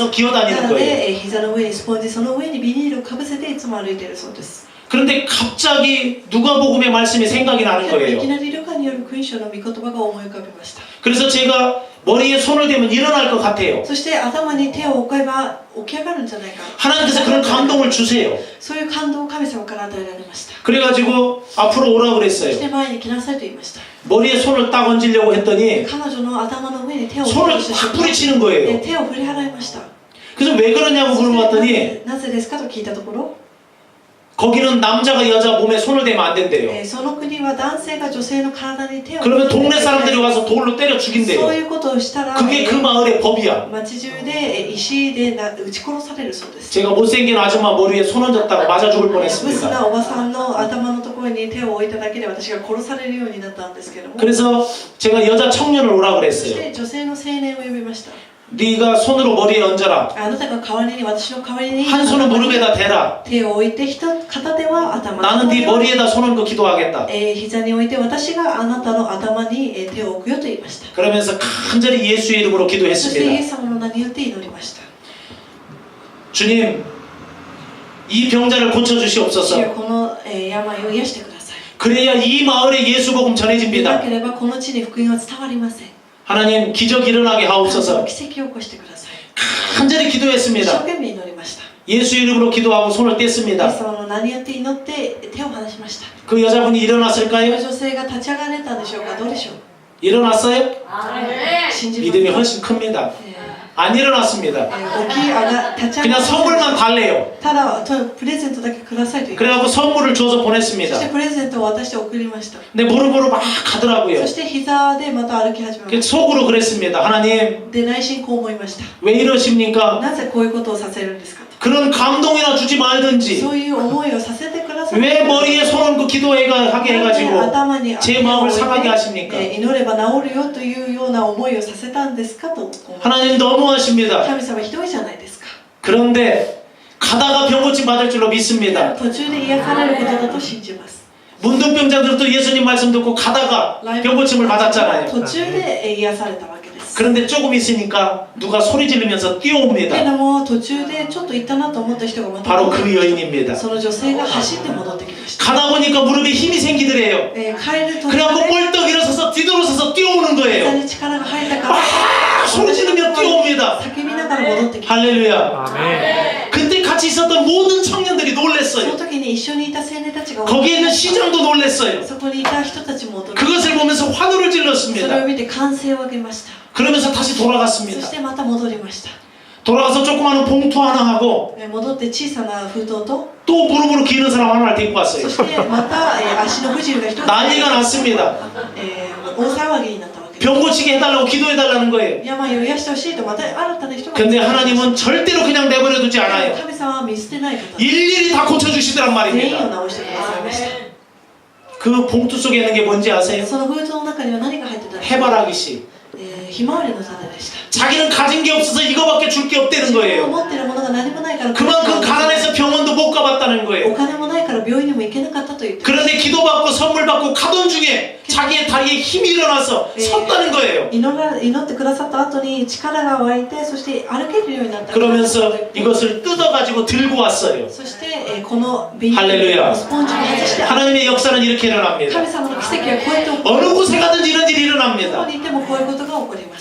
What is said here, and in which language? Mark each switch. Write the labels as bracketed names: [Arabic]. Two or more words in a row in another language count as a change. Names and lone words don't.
[Japanese] た [Korean] 기어다니는 [Japanese] の [Korean] 거예요. [Japanese] で、膝の上にスポンジ、その上にビニールをかぶせていつも歩いているそうです。 [Korean] 그런데 갑자기 누가복음의 말씀이 생각이 나는 [Japanese] い [Korean] 거예요. [Japanese] きなりルカによる君主の御言葉が思い浮かびました。 [Korean] 그래서 제가 머리에 손을 대면 일어날 것 같아요. [Japanese] そして頭に手を置けば起き上がるんじゃないか。 [Korean] 하나님께서 그런 감동을 주세요. [Japanese] そういう感動を神様から与えられました。 [Korean] 그래가지고 앞으로 오라 [Japanese] そ [Korean] 그랬어요. [Japanese] して前に来なさいと言いました。 [Korean] 머리에 손을 딱 얹으려고 했더니 [Japanese] 彼女の頭の上に手を置 [Korean] 손을 [Japanese] きました [Korean] 확 뿌리치는 거예요. [Japanese] 手を振り払いました。 [Korean] 그래서 왜 그러냐고 [Japanese] そして [Korean] 물어봤더니 [Japanese] なぜですかと聞いたところ、 [Korean] 거기는 남자가 여자 몸에 손을 대면 안 된대요. [Japanese] その国は男性が女性の体に手を [Korean] 그러면 동네 사람들이 와서 돌로 때려 [Japanese] そう [Korean] 죽인대요. [Japanese] いうことをしたら [Korean] 그게 그 마을의 법이야. [Japanese] 町中で石で撃ち殺されるそうです。 [Korean] 제가 못생긴 아줌마 머리에 손 얹었다고 맞아 죽을 [Japanese] ブス [Korean] 뻔했습니다. [Japanese] なおばさんの頭のところに手を置いただけで私が殺されるようになったんですけども、 [Korean] 그래서 제가 여자 청년을 오라 [Japanese] そし [Korean] 그랬어요. [Japanese] て女性の青年を呼びました。 [Korean] 네가 손으로 머리에 얹어라. [Japanese] あなたが代わりに、私の代わりに [Korean] 한 손은 무릎에다 대라. [Japanese] 手を置いて、片手は頭、 [Korean] 나는 네 [Japanese] 片手は [Korean] 머리에다 손 얹고 기도하겠다. [Japanese] 膝に置いて私があなたの頭に手を置くよと言いました。 [Korean] 그러면서 간절히 예수의 이름으로 [Japanese] そしてイエ [Korean] 기도했습니다. [Japanese] ス様の名によって祈りました。 [Korean] 주님, 이 병자를 [Japanese] 主よ [Korean] 고쳐주시옵소서. [Japanese] この病を癒してください。 [Korean] 그래야 이 마을에 예수 복음 [Japanese] でな [Korean] 전해집니다. [Japanese] ければこの地に福音は伝わりません。 [Korean] 하나님 기적 일어나게 [Japanese] 神様 [Korean] 하옵소서. [Japanese] 奇跡を起こしてください。 [Korean] 간절히 [Japanese] 一生 [Korean] 기도했습니다. [Japanese] 懸命祈りました。 [Korean] 예수 이름으로 기도하고 손을 [Japanese] イエ [Korean] 뗐습니다. [Japanese] ス様の名によって祈って手を離しました。 [Korean] 그 여자분이 [Japanese] こ [Korean] 일어났을까요? [Japanese] の女性が立ち上がれたんでしょうか。どうでしょう。 [Korean] 일어났어요? [Japanese] 信じます [Korean] 믿음이 [Japanese] か。 [Korean] 훨씬 큽니다. 안 일어났습니다. [Japanese] 起き上が立ち上が [Korean] 그냥 [Japanese] り [Korean] 선물만 달래요. [Japanese] ただプレゼントだけくださいと言いました。 [Korean] 그래갖고 선물을 줘서 [Japanese] そして [Korean] 보냈습니다. [Japanese] プレゼントを渡して送りました。 [Korean] 근데 무릎으로 막 [Japanese] そ [Korean] 가더라고요. [Japanese] して膝でまた歩き始めま [Korean] 그래서 [Japanese] し [Korean] 속으로 그랬습니다. 하나님 [Japanese] た。で内心こう思いました。 [Korean] 왜 이러십니까? [Japanese] なぜこういうことをさせるんですかと。 [Korean] 그런 감동이나 주지 말든지 [Japanese] そういう思いをさせてください。 [Korean] 왜 머리에 손 얹고 기도하게 [Japanese] なんで [Korean] 해가지고 [Japanese] 頭に [Korean] 제 마음을 상하게 하십니까? [Japanese] 祈れば治るよというような思いをさせたんですかと思います。 [Korean] 하나님 너무하십니다. [Japanese] 神様ひどいじゃないですか。 [Korean] 그런데 가다가 병고침 받을 줄로 믿습니다. [Japanese] 途中で癒されることだと信じます。 [Korean] 문둥병자들도 예수님 말씀 듣고 가다가 병고침을 받았잖아요. [Japanese] 途中で癒されたわけです。す。 [Korean] 그런데 조금 있으니까 누가 소리 지르면서 [Japanese] け [Korean] 뛰어옵니다. [Japanese] ども途中でちょっと行ったなと思った人がまた [Korean] 바로 그 여인입니다. [Japanese] その女性が走って戻ってきました。 [Korean] 가다 보니까 무릎에 힘이 생기더래요. [Japanese] 帰る途中 [Korean] 그래갖고 [Japanese] で [Korean] 뻘떡 일어서서 뒤돌아서서 뛰어오는 [Japanese] 膝 [Korean] 거예요. [Japanese] に力が入ったから [Korean] 아, 소리 지르며 뛰어옵니다. [Japanese] 叫びながら戻ってきまし [Korean] 할렐루야. 그때 같이 있었던 모든 청년들이 [Japanese] た。その [Korean] 놀랬어요. [Japanese] 時に一緒にいた青年たちが [Korean] 거기에 있는 시장도 놀랬어요. [Japanese] そこにいた人たちも驚いて [Korean] 그것을 보면서 환호를 [Japanese] それを [Korean] 질렀습니다. [Japanese] 見て歓声を上げました。 [Korean] 그러면서 다시 [Japanese] そ [Korean] 돌아갔습니다. [Japanese] してまた戻りました。 [Korean] 돌아가서 조그마한 봉투 하나 하고 [Japanese] 戻って小さな封筒と [Korean] 또 무릎으로 기는 사람 하나를 데리고 [Japanese] そ [Korean] 왔어요. [Japanese] してまた、足の不自由が一つ、 [Korean] 난리가 났습니다. [Japanese] 大騒ぎになったわけです。 [Korean] 병 고치게 해달라고 기도해달라는 거예요. [Japanese] 病を癒してほしいとまた新たな人が [Korean] 근데 하나님은 절대로 그냥 내버려 두지 않아요. [Japanese] 神様は見捨てない方です。 [Korean] 일일이 다 고쳐주시더란 [Japanese] 全員 [Korean] 말입니다. [Japanese] を治してくださいました。 [Korean] 그 봉투 속에 있는 게 뭔지 아세요? [Japanese] その封筒の中には何が入ってたのか、 [Korean] 해바라기씨. [Japanese] ひまわりの種でした。 [Korean] 자기는 가진 게 없어서 이거밖에 줄 게 없다는 [Japanese] 自分の [Korean] 거예요. [Japanese] 持っているものが何もないから [Korean] 그만큼 가난해서 병원도 못 가봤다는 [Japanese] お [Korean] 거예요. [Japanese] 金もないから病院にも行けなかったと言ってました。 [Korean] 그런데 기도받고 선물 받고 가던 중에 자기의 다리에 힘이 일어나서 섰다는 거예요. [Japanese] 祈ってくださった後に力が湧いて、そして歩けるようになった。 [Korean] 그러면서 이것을 뜯어가지고 들고 왔어요. [Japanese] そして、このビニー [Korean] 할렐루야. [Japanese] ルスポンジを外して、 [Korean] 하나님의 역사는 이렇게 [Japanese] 神 [Korean] 일어납니다. [Japanese] 様の奇跡はこうやって起こる。 [Korean] 어느 곳에 가든지 이런 일이 [Japanese] どこ [Korean] 일어납니다. [Japanese] にいてもこういうことが起こります。